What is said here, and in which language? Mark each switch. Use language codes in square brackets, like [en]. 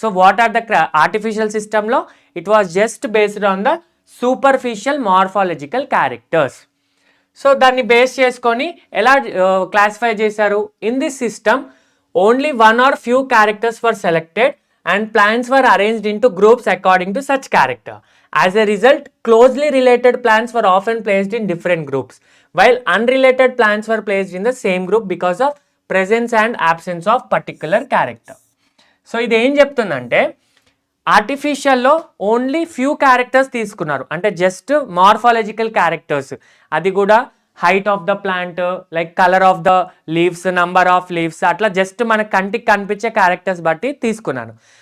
[en] so what are the artificial [te] సిస్టంలో [en] It was just based on the superficial morphological characters. [te] So దాన్ని base చేసుకొని ఎలా classify చేశారు? [en] In this system only 1 or few characters were selected and plants were arranged into groups according to such character. As a result, closely related plants were often placed in different groups, while unrelated plants were placed in the same group because of presence and absence of particular character. [te] So ఇది ఏం చెప్తుందంటే ఆర్టిఫిషియల్లో only few characters తీసుకున్నారు, అంటే just morphological characters, అది కూడా [en] height of the plant, [te] like [en] colour of the leaves, number of leaves, [te] అట్లా just మన కంటికి కనిపించే క్యారెక్టర్స్ బట్టి తీసుకున్నాను.